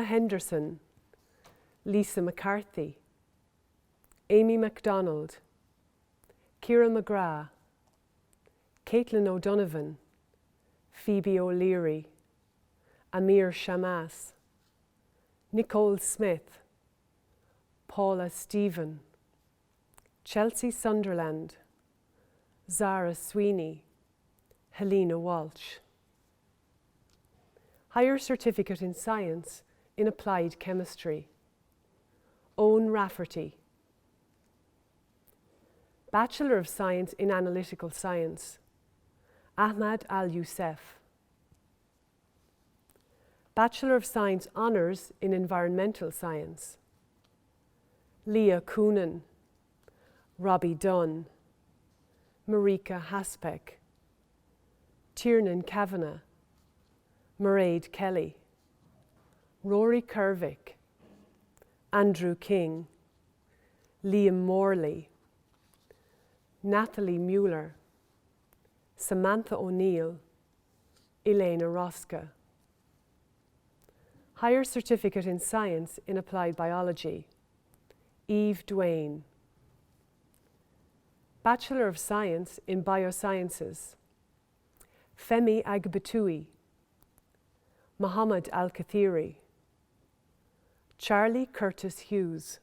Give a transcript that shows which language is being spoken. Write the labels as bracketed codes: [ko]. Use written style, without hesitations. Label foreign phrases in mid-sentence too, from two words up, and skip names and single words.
[en] Henderson, Lisa McCarthy, Amy MacDonald, Ciara McGrath, Caitlin O'Donovan, Phoebe O'Leary, Amir Shamas, Nicole Smith, Paula Stephen, Chelsea Sunderland, Zara Sweeney, Helena Walsh. Higher Certificate in Science in Applied Chemistry. Owen Rafferty. Bachelor of Science in Analytical Science. Ahmad Al-Youssef. Bachelor of Science Honours in Environmental Science. Leah Coonan, Robbie Dunn, Marika Haspek, Tiernan Kavanagh, Mairead Kelly, Rory Kervick, Andrew King, Liam Morley, Natalie Mueller, Samantha O'Neill, Elena Roska. Higher Certificate in Science in Applied Biology. Eve Duane. Bachelor of Science in Biosciences. Femi Agbatui, Muhammad Al-Kathiri, Charlie Curtis Hughes,